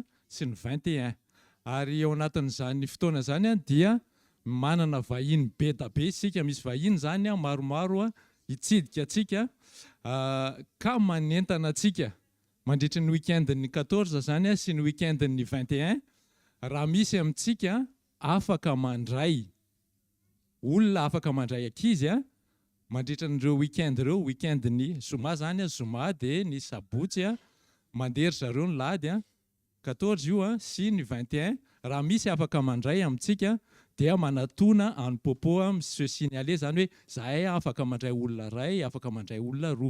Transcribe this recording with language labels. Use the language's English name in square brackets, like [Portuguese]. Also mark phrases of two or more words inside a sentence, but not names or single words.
[Malagasy] sy ny 21 ary eo anatin'izany fotoana zany dia manana vahiny be da be sika, misy vahiny zany maromaro hitsidika atsika ka manentana atsika mandritra ny week-end-ny 14 zany sy ny week-end-ny 21 raha misy amintsika afaka mandray olona afaka mandray ankizy mandritra n'ireo week-end ireo, week-end-ny zoma zany zoma dia ny sabotsy mandery zareo ny lady 14 io sy ny 21 raha misy afaka mandray amintsika dia manatona anopopo [French] se signaler [Malagasy] zany hoe zahay afaka mandray olona ray, afaka mandray olona roa.